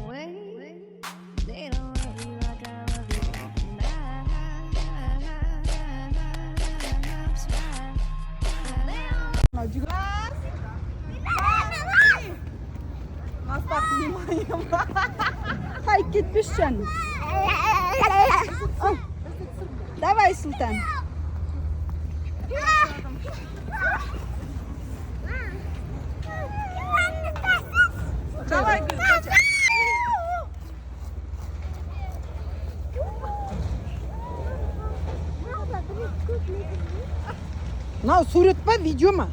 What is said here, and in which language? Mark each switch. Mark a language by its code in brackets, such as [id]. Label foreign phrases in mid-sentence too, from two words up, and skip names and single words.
[en] Wait, they don't love you like I love you. [tr] Hayır gitmişsin. [ru] Давай, Sultan. Давай, Гүл. [kk] Мынау сурет па, видео ма?